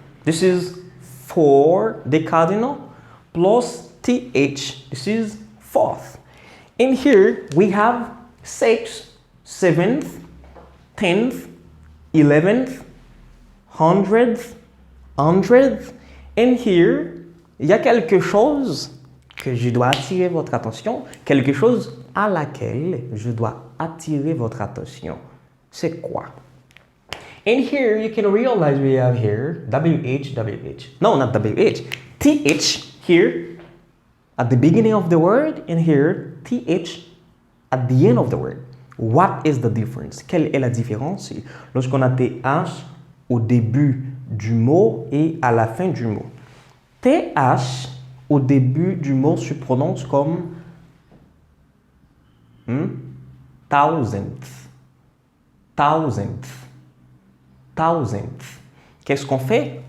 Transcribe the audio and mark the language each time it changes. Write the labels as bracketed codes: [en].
[en] This is for the cardinal plus th. This is fourth. In here, we have sixth, seventh, 10th, 11th, 100th, 100th. And here, [fr] il y a quelque chose que je dois attirer votre attention, quelque chose à laquelle je dois attirer votre attention. C'est quoi? [en] And here, you can realize we have here WH, WH. No, not WH. TH here at the beginning of the word, and here TH at the end of the word. What is the difference? [fr] Quelle est la différence lorsqu'on a TH au début du mot et à la fin du mot? TH au début du mot se prononce comme thousandth, thousandth, thousandth. Qu'est-ce qu'on fait?